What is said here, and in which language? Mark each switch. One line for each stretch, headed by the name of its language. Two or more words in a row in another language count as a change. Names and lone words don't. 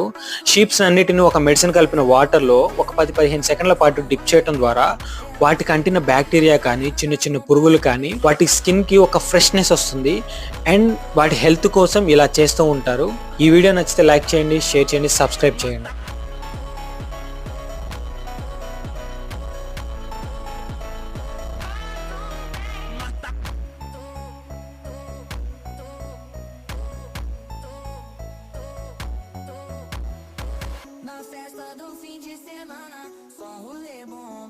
Telugu: షీప్స్ అన్నిటిని ఒక మెడిసిన్ కలిపిన వాటర్ లో ఒక 10-15 సెకండ్ల పాటు డిప్ చేయడం ద్వారా వాటికి అంటిన బ్యాక్టీరియా కానీ చిన్న చిన్న పురుగులు కానీ వాటి స్కిన్ కి ఒక ఫ్రెష్నెస్ వస్తుంది. అండ్ వాటి హెల్త్ కోసం ఇలా చేస్తూ ఉంటారు. ఈ వీడియో నచ్చితే లైక్ చేయండి, షేర్ చేయండి, సబ్స్క్రైబ్ చేయండి.
Portuguese: Na festa do fim de semana, só um rolê bom.